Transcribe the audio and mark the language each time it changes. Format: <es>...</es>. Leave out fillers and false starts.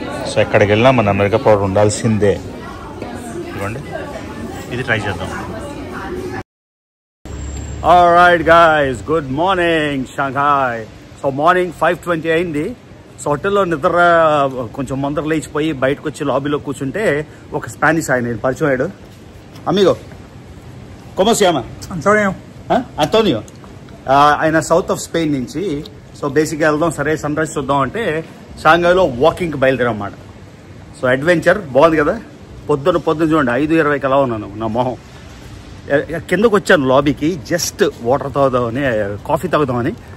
<te>So ఎక్కడికి వెళ్ళినా మన అమెరికా ప్రోడక్ట్ ఉండాల్సిందే. ఇదిగోండి, ఇది ట్రై చేద్దాం.</te> <en>Alright guys, good morning Shanghai. So morning 5:20 అయింది.</en> <te>సో హోటల్లో నిద్ర కొంచెం ముందర లేచిపోయి బయటకు వచ్చి లాబీలో కూర్చుంటే ఒక స్పానిష్ ఆయన పరిచయం అయ్యాడు.</te> <es>అమిగో ¿Cómo se llama?</es> <te>Antonio. ఆయన సౌత్ ఆఫ్ స్పెయిన్ నుంచి. సో బేసిక్గా వెళ్దాం, సరే సన్ రైజ్ చూద్దాం అంటే షాంఘైలో వాకింగ్కి బయలుదేరాం అన్నమాట. సో అడ్వెంచర్ బాగుంది కదా. పొద్దున్న చూడండి 5:20కి ఎలా ఉన్నాను, నా మొహం. కిందకు వచ్చాను లాబీకి, జస్ట్ వాటర్ తాగుదామని, కాఫీ తాగుదామని.</te>